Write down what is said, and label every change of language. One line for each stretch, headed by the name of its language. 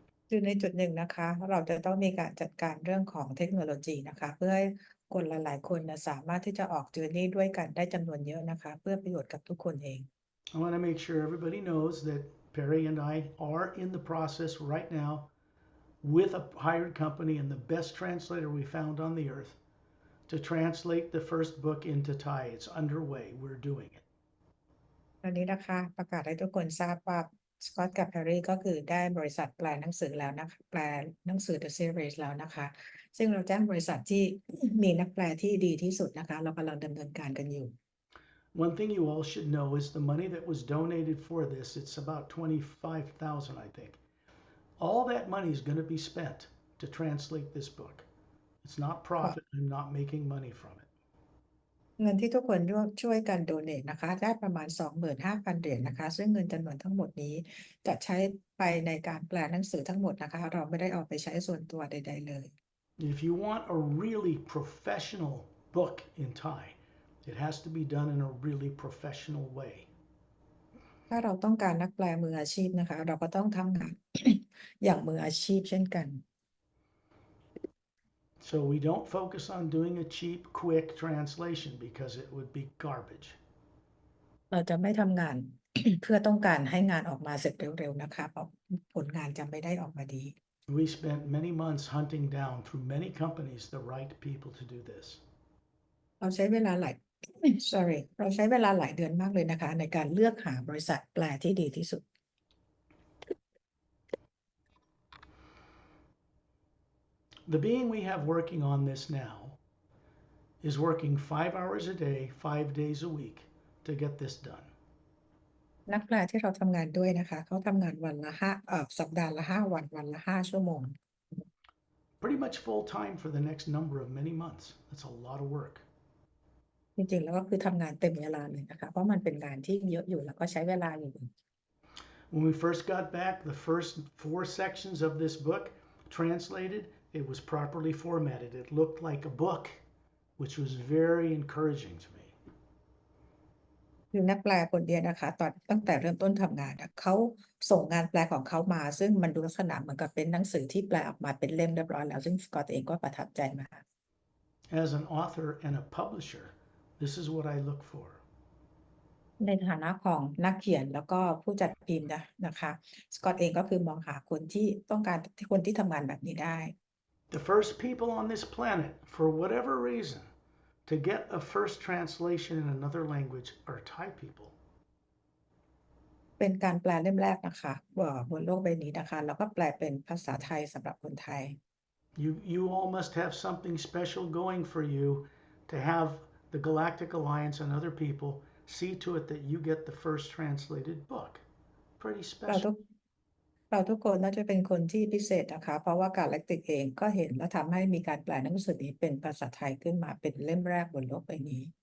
Thai: คือในจุดหนึ่งนะคะ เราจะต้องมีการจัดการเรื่องของเทคโนโลยีนะคะ เพื่อให้คนหลายๆคนสามารถที่จะออกเจอร์นี่ด้วยกันได้จำนวนเยอะนะคะ เพื่อประโยชน์กับทุกคนเอง
English: I want to make sure everybody knows that Pari and I are in the process right now with a hired company and the best translator we found on the earth to translate the first book into Thai. It's underway. We're doing it.
Thai: ตอนนี้นะคะประกาศให้ทุกคนทราบว่าสกอตกับแพรรี่ก็คือได้บริษัทแปลหนังสือแล้วนะคะแปลหนังสือ The Series แล้วนะคะ ซึ่งเราแจ้งบริษัทที่ มีนักแปลที่ดีที่สุดนะคะ เรากำลังดำเนินการกันอยู่
English: One thing you all should know is the money that was donated for this, it's about 25,000, I think. All that money is going to be spent to translate this book. It's not profit. I'm not making money from it.
Thai: เงินที่ทุกคนช่วยกันโดเนทนะคะได้ประมาณ 25,000 เหรียญนะคะซึ่งเงินจำนวนทั้งหมดนี้จะใช้ไปในการแปลหนังสือทั้งหมดนะคะเราไม่ได้เอาไปใช้ส่วนตัวใดๆเลย
English: If you want a really professional book in Thai, it has to be done in a really professional way.
Thai: ถ้าเราต้องการนักแปลมืออาชีพนะคะเราก็ต้องทำงาน อย่างมืออาชีพเช่นกัน
English: So we don't focus on doing a cheap, quick translation because it would be garbage.
Thai: เราจะไม่ทำงาน เพื่อต้องการให้งานออกมาเสร็จเร็วๆนะคะเพราะผลงานจะไม่ได้ออกมาดี
English: We spent many months hunting down through many companies the right people to do this.
Thai: เราใช้เวลาหลาย sorry เราใช้เวลาหลายเดือนมากเลยนะคะในการเลือกหาบริษัทแปลที่ดีที่สุด
English: The being we have working on this now is working 5 hours a day, 5 days a week to get this done.
Thai: นักแปลที่เราทำงานด้วยนะคะเขาทำงานวันละสัปดาห์ละ5 วันวันละ 5 ชั่วโมง
English: Pretty much full time for the next number of many months. That's a lot of work.
Thai: จริงๆแล้วก็คือทำงานเต็มเวลาเลยนะคะเพราะมันเป็นงานที่เยอะอยู่แล้วก็ใช้เวลาอยู่
English: When we first got back, the first 4 sections of this book translated, it was properly formatted. It looked like a book, which was very encouraging to me.
Thai: คือนักแปลคนเดียวนะคะตั้งแต่เริ่มต้นทำงานเขาส่งงานแปลของเขามาซึ่งมันดูลักษณะเหมือนกับเป็นหนังสือที่แปลออกมาเป็นเล่มเรียบร้อยแล้วซึ่งสกอตเองก็ประทับใจมาก
English: As an author and a publisher, this is what I look for.
Thai: ในฐานะของนักเขียนแล้วก็ผู้จัดพิมพ์นะคะสกอตเองก็คือมองหาคนที่ต้องการคนที่ทำงานแบบนี้ได้
English: The first people on this planet, for whatever reason, to get a first translation in another language are Thai people.
Thai: เป็นการแปลเล่มแรกนะคะบนโลกใบนี้นะคะแล้วก็แปลเป็นภาษาไทยสำหรับคนไทย
English: You all must have something special going for you to have the Galactic Alliance and other people see to it that you get the first translated book. Pretty
Thai: เรา
English: special.
Thai: ทุกคนน่าจะเป็นคนที่พิเศษนะคะเพราะว่ากาแล็กติกเองก็เห็นและทำให้มีการแปลหนังสือนี้เป็นภาษาไทยขึ้นมาเป็นเล่มแรกบนโลกใบนี้